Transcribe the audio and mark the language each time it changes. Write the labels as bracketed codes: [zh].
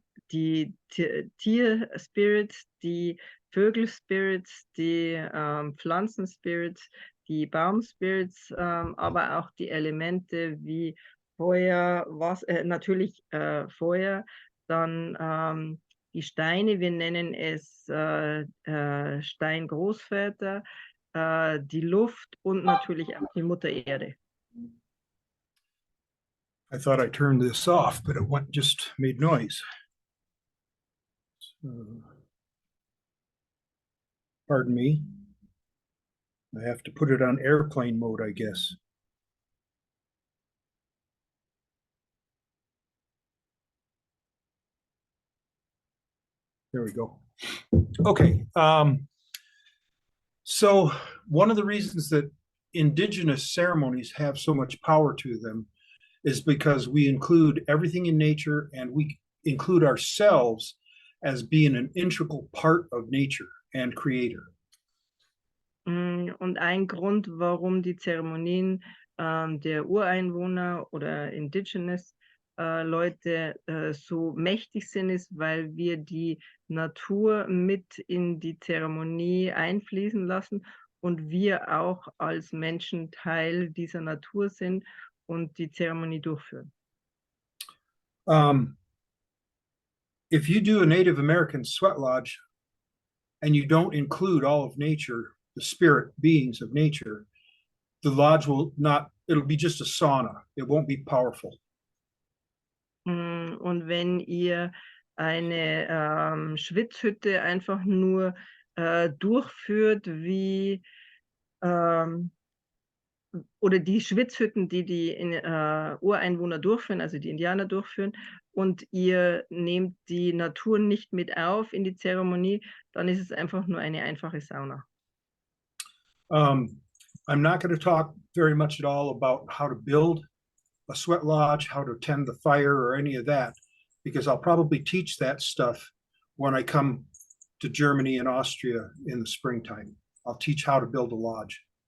[de] die Tier-Spirits, die Vögel-Spirits, die Pflanzen-Spirits, die Baum-Spirits, aber auch die Elemente wie Feuer, natürlich Feuer, dann die Steine, wir nennen es Steingroßväter, die Luft und natürlich auch die Mutter Erde. [en] I thought I turned this off, but it just made noise. Pardon me. I have to put it on airplane mode, I guess. There we go. Okay. So one of the reasons that indigenous ceremonies have so much power to them is because we include everything in nature and we include ourselves as being an integral part of nature and creator. [de] Und ein Grund, warum die Zeremonien der Ureinwohner oder Indigenous Leute so mächtig sind, ist, weil wir die Natur mit in die Zeremonie einfließen lassen und wir auch als Menschen Teil dieser Natur sind und die Zeremonie durchführen. [en] If you do a Native American sweat lodge and you don't include all of nature, the spirit beings of nature, the lodge will not, it'll be just a sauna. It won't be powerful. [de] Und wenn ihr eine Schwitzhütte einfach nur durchführt, wie oder die Schwitzhütten, die Ureinwohner durchführen, also die Indianer durchführen, und ihr nehmt die Natur nicht mit auf in die Zeremonie, dann ist es einfach nur eine einfache Sauna. [en] I'm not going to talk very much at all about how to build a sweat lodge, how to tend the fire, or any of that, because I'll probably teach that stuff when I come to Germany and Austria in the springtime. I'll teach how to build a lodge.